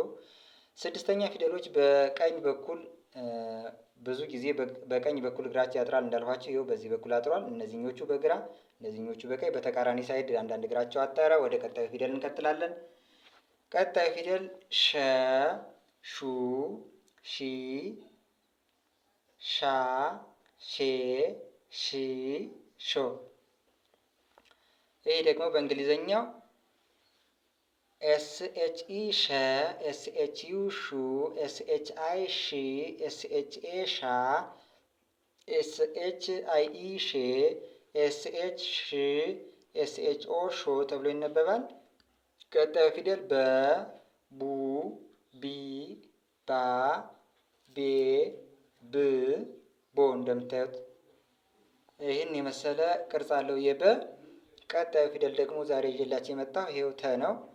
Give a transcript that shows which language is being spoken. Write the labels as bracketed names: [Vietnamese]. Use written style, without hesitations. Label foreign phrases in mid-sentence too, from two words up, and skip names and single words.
[Amharic] ስድስተኛ ፊደሎች በቀኝ በኩል ብዙ ጊዜ በቀኝ በኩል እግራቸው ያጥራል እንዳልኋቸው። ይኸው በዚህ በኩል አጥሯል። እነዚህኞቹ በግራ እነዚህኞቹ በቀኝ፣ በተቃራኒ ሳይድ አንዳንድ እግራቸው አጠረ። ወደ ቀጣዩ ፊደል እንቀጥላለን። ቀጣዩ ፊደል ሸ፣ ሹ፣ ሺ፣ ሻ፣ ሼ፣ ሺ፣ ሾ። ይህ ደግሞ በእንግሊዘኛው [English] S H E ሸ፣ S H U ሹ፣ S H I ሺ፣ ኤስ H A [Amharic] ሻ፣ [English] S H I E [Amharic] ሼ፣ [English] S H [Amharic] ሽ፣ [English] S H O [Amharic] ሾ ተብሎ ይነበባል። ቀጣዩ ፊደል በ፣ ቡ፣ ቢ፣ ባ፣ ቤ፣ ብ፣ ቦ። እንደምታዩት ይህን የመሰለ ቅርጽ አለው የበ። ቀጣዩ ፊደል ደግሞ ዛሬ ይዤላችሁ የመጣው ይሄው ተ ነው።